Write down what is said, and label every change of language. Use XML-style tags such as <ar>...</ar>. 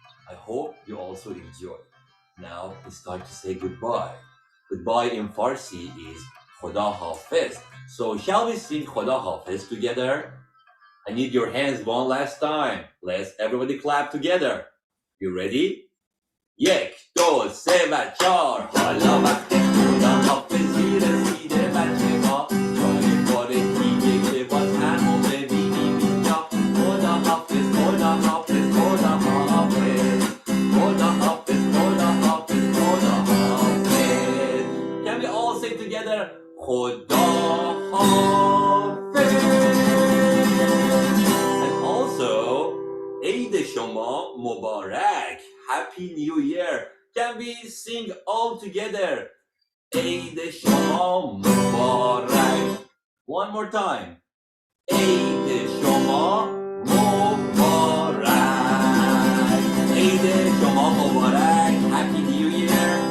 <en>I hope you also enjoyed. Now it's time to say goodbye. Goodbye in Farsi is Khoda Hafiz. So shall we sing Khoda Hafiz together? I need your hands one last time. Let's everybody clap together. You ready?</en> <fa>یک دو سه و چهار حالا وقت خدا حافظی رسیده بچه ها جای بار دیگه که باز همو ببینیم اینجا خدا حافظ خدا حافظ خدا حافظ خدا حافظ خدا حافظ خدا حافظ.</fa> <en>Can we all say together</en> <fa>خدا حافظ?</fa> <en>And also</en> <fa>عید شما مبارک.</fa> <en>Happy New Year. Can we sing all together?</en> <fa>عید شما مبارک.</fa> <en>One more time.</en> <fa>عید شما مبارک. عید شما مبارک.</fa> <en>Happy New Year.</en>